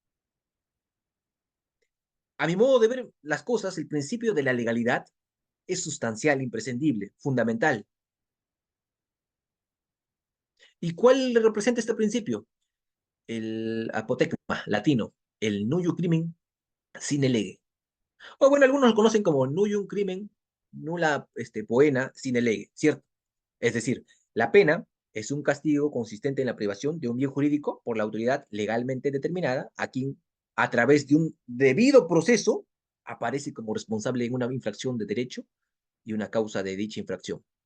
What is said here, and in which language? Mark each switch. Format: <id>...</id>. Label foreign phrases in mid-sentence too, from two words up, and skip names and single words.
<es>A mi modo de ver las cosas, el principio de la legalidad es sustancial, imprescindible, fundamental. ¿Y cuál representa este principio? El apotegma latino, el</es> <la>nullum crimen sine lege.</la> <es>O bueno, algunos lo conocen como</es> <la>nullum crimen nulla poena sine lege,</la> <es>¿cierto? Es decir, la pena es un castigo consistente en la privación de un bien jurídico por la autoridad legalmente determinada a quien, a través de un debido proceso, aparece como responsable en una infracción de derecho y una causa de dicha infracción.</es>